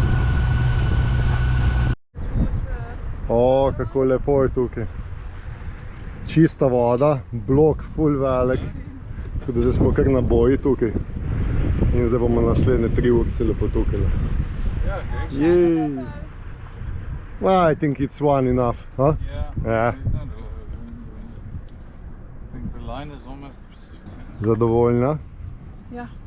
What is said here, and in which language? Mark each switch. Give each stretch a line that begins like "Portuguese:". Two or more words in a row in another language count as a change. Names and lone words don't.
Slovenian: O, kako lepo je tukaj. Čista voda, blok ful velik, tako da zdaj smo kar na boji tukaj. In zdaj bomo naslednje 3 urce lepo tukaj. Jej!
English: Well, I think it's one enough, huh? Yeah. I think the line is almost...
Slovenian: Zadovoljna? Ja.